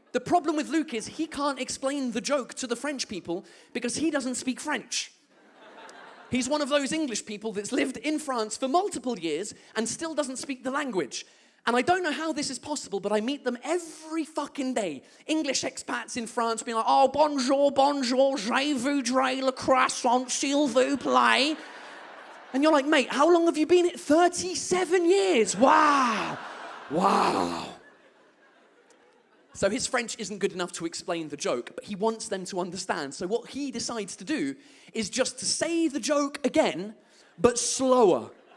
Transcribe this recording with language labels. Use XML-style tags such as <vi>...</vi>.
<en>The problem with Luke is he can't explain the joke to the French people because he doesn't speak French. He's one of those English people that's lived in France for multiple years and still doesn't speak the language. And I don't know how this is possible, but I meet them every fucking day. English expats in France being like, oh,</en> <fr>bonjour, bonjour, je voudrais le croissant, s'il vous plaît.</fr> <en>And you're like, mate, how long have you been here? 37 years. Wow. Wow. So his French isn't good enough to explain the joke, but he wants them to understand. So what he decides to do is just to say the joke again, but slower.</en>